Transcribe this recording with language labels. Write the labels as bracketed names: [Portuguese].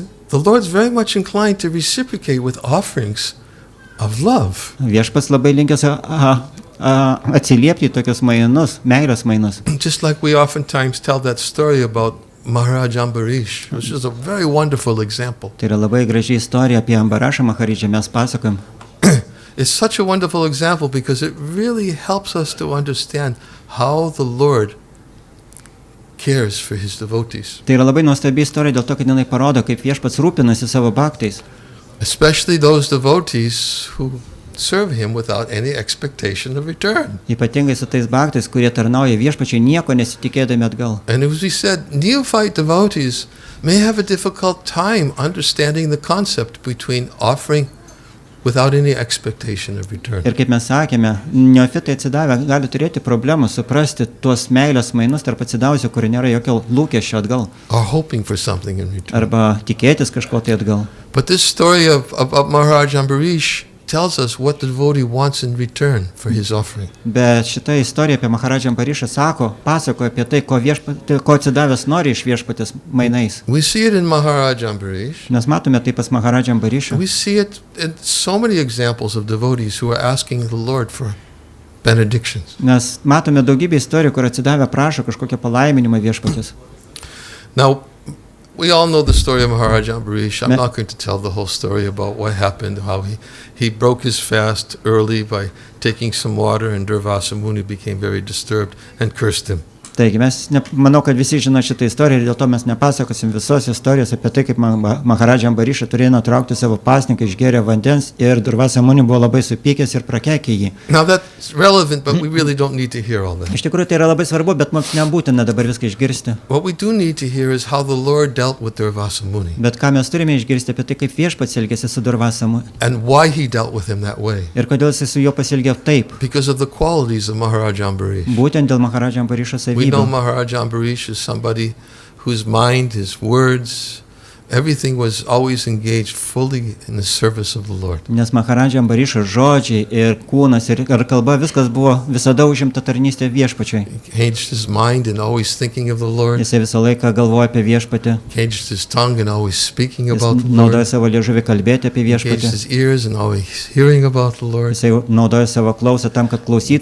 [English] The Lord's very much inclined to reciprocate with offerings of love. [Lithuanian] Viešpats labai linkęs atsiliepti į tokius mainus, meilės mainus. [English] Just like we oftentimes tell that story about Maharaj Ambarish, which is a very wonderful example. [Lithuanian] Tai yra labai graži istorija apie Ambarašą Maharidžą, mes pasakojam. [English] It's such a wonderful example because it really helps us to understand how the Lord cares for his devotees. [Lithuanian] Tai yra labai nuostabi istorija dėl to, kad jinai parodo, kaip viešpats rūpinasi savo bhaktais. [English] Especially those devotees who serve him without any expectation of return. [Lithuanian] Ypatingai su tais bhaktais, kurie tarnauja viešpačiai nieko nesitikėdami atgal. [English] And as we said, neophyte devotees may have a difficult time understanding the concept between offering without any expectation of return. [Lithuanian] Ir kaip mes sakėme, neofitai atsidavę gali turėti problemų suprasti tuos meilės mainus tarp atsidavusių, kur nėra jokio lūkesčio atgal. [English] Or hoping for something in return. [Lithuanian] Arba tikėtis kažko tai atgal. [English] But this story of Maharaj Ambarish tells us what the devotee wants in return for his offering. [Lithuanian] Bet šita istorija apie Maharadžą Ambarišą pasakoja apie tai, ko atsidavęs nori iš viešpatės mainais. [English] We see it in Maharaj Ambarish. [Lithuanian] Mes matome tai pas Maharadžą Ambarišą. [English] We see it in so many examples of devotees who are asking the Lord for benedictions. [Lithuanian] Mes matome daugybę istorijų, kur atsidavę prašo kažkokią palaiminimą viešpatės. [English] Now, we all know the story of Maharaj Ambarish. I'm not going to tell the whole story about what happened, how he broke his fast early by taking some water, and Durvasa Muni became very disturbed and cursed him. [Lithuanian] Taigi, manau, kad visi žino šitą istoriją ir dėl to mes nepasakosim visos istorijos apie tai, kaip Maharadža Ambariša turėjo nutraukti savo pasninką, išgėrė vandens ir Durvasa Muni buvo labai supykęs ir prakeikė jį. [English] Now that's relevant, but we really don't need to hear all that. [Lithuanian] Iš tikrųjų, tai yra labai svarbu, bet mums nebūtina dabar viską išgirsti. [English] What we do need to hear is how the Lord dealt with Durvasa Muni. [Lithuanian] Bet ką mes turime išgirsti apie tai, kaip viešpats elgėsi su Durvasa Muni. [English] And why he dealt with him that way. [Lithuanian] Ir kodėl jis su juo pasielgė taip. [English] Because of the qualities of Maharaj Ambarish. [Lithuanian] Būtent dėl Maharadža Ambarišo savybių. [English] We know Maharaj Ambarish is somebody whose mind, his words, everything was always engaged fully in the service of the Lord. [Lithuanian] Nes Maharadža Ambarišo žodžiai ir kūnas ir kalba viskas buvo visada užimta tarnystė viešpačiui. [English] Engaged his mind in always thinking of the Lord. [Lithuanian] Jisai visą laiką galvoja apie viešpatį. [English] Engaged his tongue in always speaking about the [Lithuanian] Jis naudoja [English] Lord. [Lithuanian] savo liežuvį kalbėti apie [English] Engaged [Lithuanian] viešpatį. [English] his ears in always hearing about the Lord. [Lithuanian] Jisai naudoja savo klausą tam, kad klausytųsi